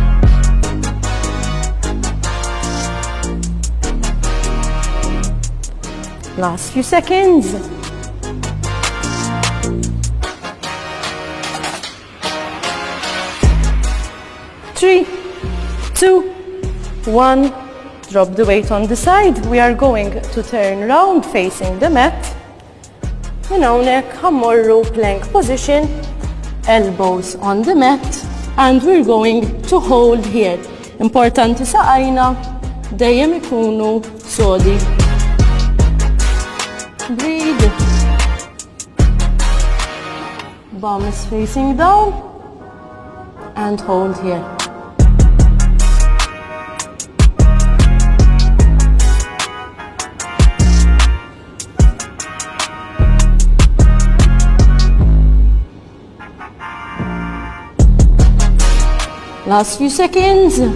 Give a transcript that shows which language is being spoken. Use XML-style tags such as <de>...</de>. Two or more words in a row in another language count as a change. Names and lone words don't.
<en>Last few seconds. Three, 2, 1. Drop the weight on the side. We are going to turn round facing the mat.</en> <mt>Min hawnhekk ħammorru</mt> <en>plank position, elbows on the mat, and we're going to hold here.</en> <mt>Importanti saqajna dejjem ikunu sodi.</mt> <en>Breathe. Bum is facing down and hold here. Last few seconds.</en>